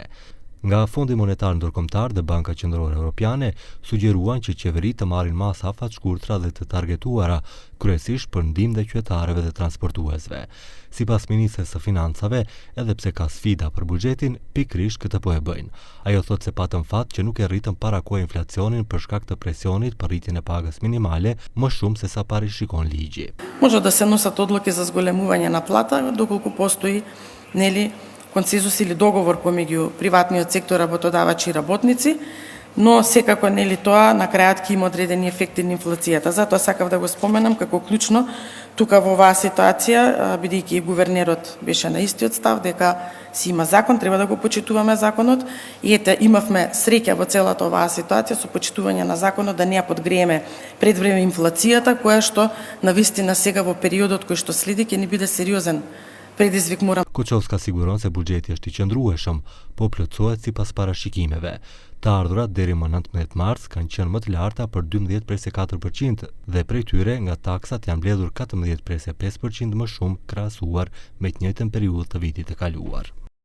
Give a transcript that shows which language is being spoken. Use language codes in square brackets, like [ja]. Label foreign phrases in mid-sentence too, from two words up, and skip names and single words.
[sq] Nga Fondi Monetar Ndërkombëtar dhe Banka Qendrore Evropiane sugjeruan që qeveritë të marrin masa afat shkurtra dhe të targetuara, kryesisht për ndihmë dhe qytetarëve dhe transportuesve. Sipas ministres së financave, edhe pse ka sfida për buxhetin, pikërisht këtë po e bëjnë. Ajo thotë se patën fat që nuk e rritën parakohe inflacionin për shkak të presionit për rritjen e pagës minimale më shumë se sa parashikon ligji. [mk] Може да се носат одлуки за зголемување на плата доколку постои консензус или договор помеѓу приватниот сектор, работодавачи и работници, но секако тоа на крајот ќе има одредени ефекти на инфлацијата. Затоа сакав да го споменам како клучно тука во оваа ситуација, бидејќи и гувернерот беше на истиот став дека си има закон, треба да го почитуваме законот и имавме среќа во целата оваа ситуација со почитување на законот да не ја подгрееме пред време инфлацијата, која што навистина сега во периодот кој што следи ќе ни биде сериозен предизвик. [sq] Kuçovska siguron se buxheti është i qëndrueshëm, po plotësohet sipas parashikimeve. Të ardhurat deri më 19 mars kanë qenë më të larta për 12,4% dhe prej tyre nga taksat janë mbledhur 14,5% më shumë krahasuar me të njëjtën periudhë të vitit të kaluar.